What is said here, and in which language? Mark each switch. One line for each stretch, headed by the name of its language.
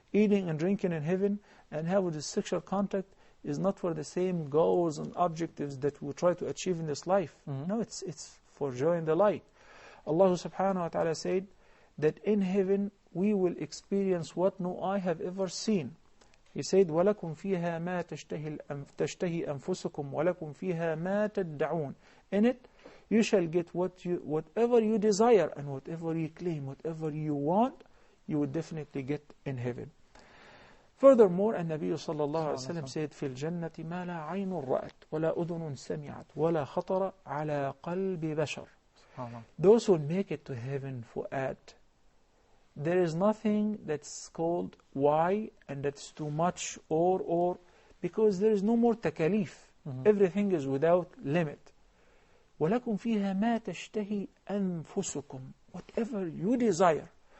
English: Eating and drinking in heaven and having the sexual contact is not for the same goals and objectives that we try to achieve in this life. No, it's for joy and delight. Allah subhanahu wa ta'ala said that in heaven we will experience what no eye have ever seen. He said,
Arabic: وَلَكُمْ فِيهَا مَا تَشْتَهِي أَنفُسُكُمْ وَلَكُمْ فِيهَا مَا تَدَّعُونَ.
English: In it, you shall get whatever you desire and whatever you claim, whatever you want, you will definitely get in heaven. Furthermore,
Arabic: النبي صلى الله عليه وسلم
English: said,
Arabic: في الجنة ما لا عين رأت ولا أذن سمعت ولا خطر على قلب بشر.
English: Those who make it to heaven for there is nothing that's called why and that's too much or because there is no more takalif. Everything is without limit.
Arabic: وَلَكُمْ فِيهَا مَا تَشْتَهِي أَنفُسُكُمْ.
English: Whatever you desire.